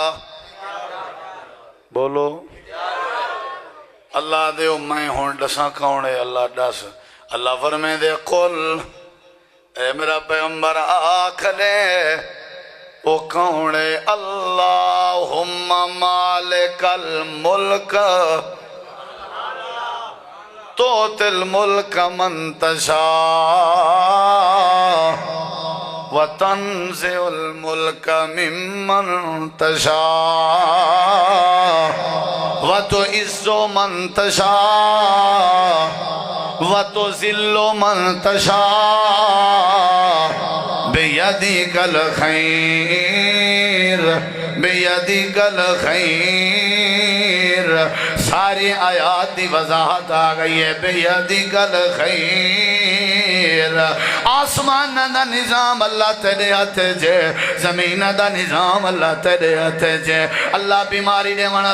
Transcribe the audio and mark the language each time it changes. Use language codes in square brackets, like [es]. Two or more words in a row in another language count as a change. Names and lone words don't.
[skr] بولو اللہ دے میں ہون ڈساں کون ہے اللہ ڈس اللہ فرمے دے قل اے میرا پیغمبر آکھ دے او کون ہے [ar] اللہم مالک الملک توت الملک من تشاء وتنزع الملک ممن تشاء وتعز من تشاء وتذل من تشاء بیدک الخیر بیدک الخیر [skr] ساری آیات دی وضاحت آ گئی ہے بیدک الخیر تدبیر آسمان دا نظام اللہ تیرے ہاتھ جے زمین دا نظام اللہ تیرے ہاتھ جے اللہ بیماری دے والا